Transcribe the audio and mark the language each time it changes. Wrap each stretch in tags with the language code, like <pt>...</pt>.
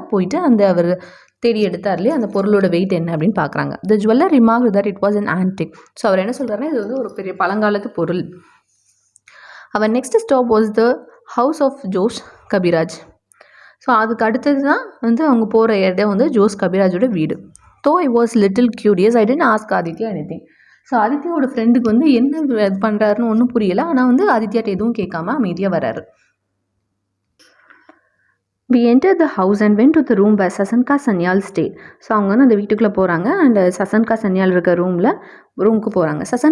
<ta>போயிட்டு அந்த அவர் தேடி எடுத்தார்லேயே அந்த பொருளோட வெயிட் என்ன அப்படின்னு பார்க்குறாங்க.</ta> <en>The jeweler remarked that it was an antique.</en> <ta>So அவர் என்ன சொல்கிறாருன்னா இது வந்து ஒரு பெரிய பழங்காலத்து பொருள்.</ta> <en>Our next stop was the house of Josh Kabiraj.</en> <ta>So அதுக்கு அடுத்தது தான் வந்து அவங்க போகிற இடம் வந்து ஜோஸ் கபிராஜோட வீடு.</ta> <en>Though I was little curious, I didn't ask Aditya anything.</en> <ta>So ஆதித்யாவோட ஃப்ரெண்டுக்கு வந்து என்ன பண்ணுறாருன்னு ஒன்றும் புரியலை. ஆனால் வந்து ஆதித்யாட்ட எதுவும் கேட்காம அமைதியாக வராரு.</ta> <en>We entered the house and went to the room where Sasanka Sanyal stayed.</en> <ta>So அவங்க வந்து அந்த வீட்டுக்குள்ளே போகிறாங்க. அண்ட் சசன்கா சன்யால் இருக்க ரூமுக்கு போகிறாங்க.</ta>